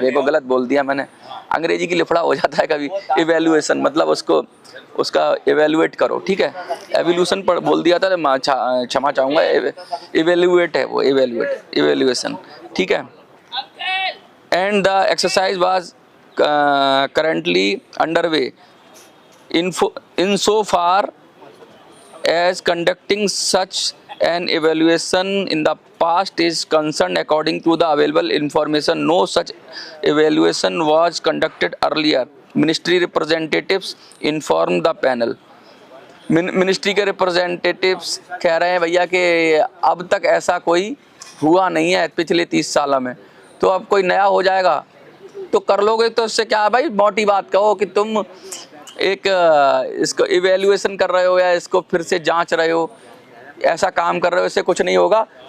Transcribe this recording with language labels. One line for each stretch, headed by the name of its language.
Hindi: देखो गलत बोल दिया मैंने, अंग्रेजी की लिफड़ा हो जाता है कभी। इवेल्यूएशन मतलब उसका इवेल्युएट करो, ठीक है। एवोल्यूशन पर बोल दिया था, क्षमा चाहूँगा, इवेल्युएट है वो, इवेल्यूएशन, ठीक है।
English: And the exercise was currently underway in so far as conducting such an evaluation in the past is concerned. According to the available information, no such evaluation was conducted earlier. Ministry representatives informed the panel.
Hindi: Ministry के representatives कह रहे हैं भैया कि अब तक ऐसा कोई हुआ नहीं है पिछले 30 सालों में, तो अब कोई नया हो जाएगा तो कर लोगे, तो इससे क्या है भाई, मोटी बात कहो कि तुम एक इसको इवेल्युएशन कर रहे हो या इसको फिर से जांच रहे हो, ऐसा काम कर रहे हो, इससे कुछ नहीं होगा।